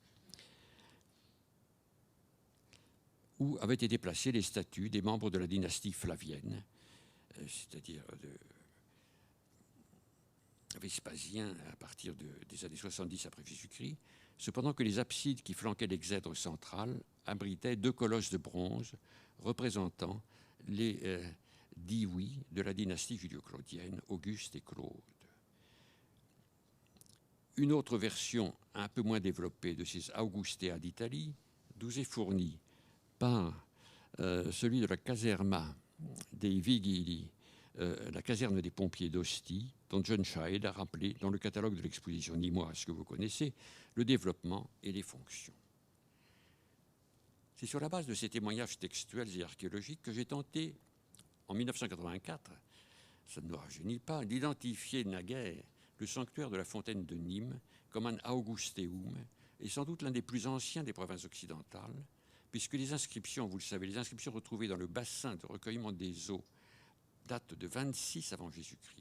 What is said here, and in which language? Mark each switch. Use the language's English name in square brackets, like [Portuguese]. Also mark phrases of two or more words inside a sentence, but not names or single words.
[French] où avaient été placées les statues des membres de la dynastie flavienne, c'est-à-dire de Vespasien à partir des années 70 après Jésus-Christ, cependant que les absides qui flanquaient l'exèdre central abritaient 2 colosses de bronze représentant les diwi de la dynastie julio-claudienne, Auguste et Claude. Une autre version un peu moins développée de ces Augustea d'Italie nous est fournie par celui de la [Italian] caserma dei Vigili, [French] la caserne des pompiers d'Ostie, dont John Scheid a rappelé dans le catalogue de l'exposition nîmoise que vous connaissez le développement et les fonctions. C'est sur la base de ces témoignages textuels et archéologiques que j'ai tenté, en 1984, ça ne nous rajeunit pas, d'identifier naguère le sanctuaire de la fontaine de Nîmes comme un Augusteum, et sans doute l'un des plus anciens des provinces occidentales, puisque les inscriptions, vous le savez, les inscriptions retrouvées dans le bassin de recueillement des eaux datent de 26 avant Jésus-Christ.